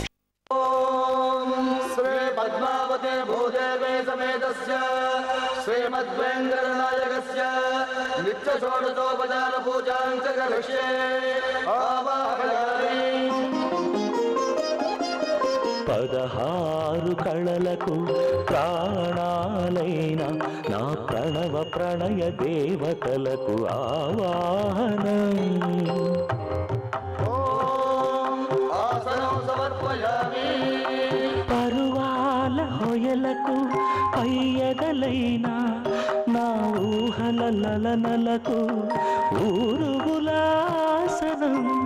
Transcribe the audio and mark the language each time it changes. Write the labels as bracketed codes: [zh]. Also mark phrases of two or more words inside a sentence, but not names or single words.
[sa] श्री पद्मावते भूदेवे समेतस्य श्रीमद्वेंकटनायकस्य नित्य षोडशोपचार पूजां च करिष्ये आवाहयामि [te] 16 కళలకు ప్రాణాలైన నా ప్రణవ ప్రణయ దేవతలకు ఆవాహనం. పరువాల హొయలకు పయ్యదలైన నా ఊహల లలనలకు ఊరుగులాసనం.